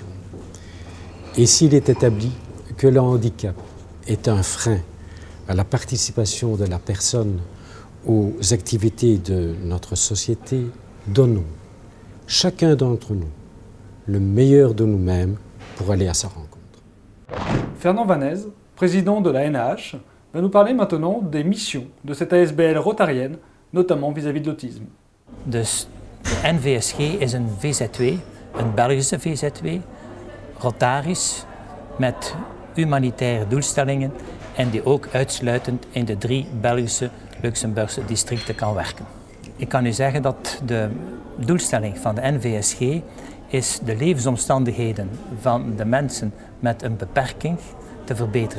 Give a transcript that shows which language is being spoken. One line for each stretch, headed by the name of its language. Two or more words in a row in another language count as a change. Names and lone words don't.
French: Et s'il est établi que le handicap est un frein à la participation de la personne aux activités de notre société, donnons, chacun d'entre nous, le meilleur de nous-mêmes pour aller à sa rencontre. Fernand Vanez, président de la NAH, va nous parler maintenant des missions de cette ASBL rotarienne, notamment vis-à-vis de l'autisme.
Dutch: Dus de NVSG is een VZW, een Belgische VZW, rotarisch, met humanitaire doelstellingen en die ook uitsluitend in de 3 Belgische Luxemburgse districten kan werken. Ik kan u zeggen dat de doelstelling van de NVSG is de levensomstandigheden van de mensen met een beperking te verbeteren.